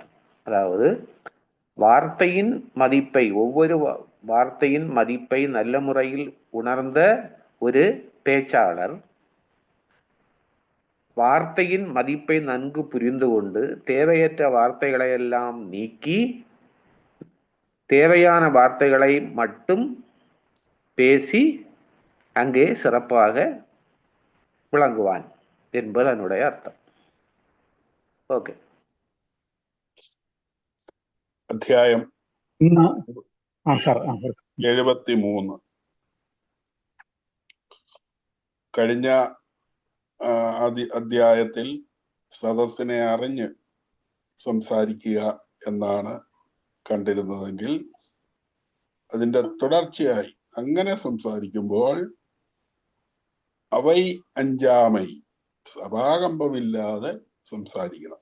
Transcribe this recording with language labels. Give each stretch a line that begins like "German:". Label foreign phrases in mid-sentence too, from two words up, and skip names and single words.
Tamil: அதாவது வார்த்தையின் மதிப்பை, ஒவ்வொரு வார்த்தையின் மதிப்பை நல்ல முறையில் உணர்ந்த ஒரு பேச்சாளர் வார்த்தையின் மதிப்பை நன்கு புரிந்து கொண்டு தேவையற்ற வார்த்தைகளையெல்லாம் நீக்கி தேவையான வார்த்தைகளை மட்டும் பேசி அங்கே சிறப்பாக விளங்குவான் என்பது அதனுடைய அர்த்தம்.
Malayalam: ഓക്കെ. അധ്യായം 73. കഴിഞ്ഞ അധ്യായത്തിൽ സദസ്സിനെ അറിഞ്ഞ് സംസാരിക്കുക എന്നാണ് കണ്ടിരുന്നതെങ്കിൽ അതിന്റെ തുടർച്ചയായി അങ്ങനെ സംസാരിക്കുമ്പോൾ
Tamil: அவை அஞ்சாமை
Malayalam: സഭാകമ്പമില്ലാതെ സംസാരിക്കണം.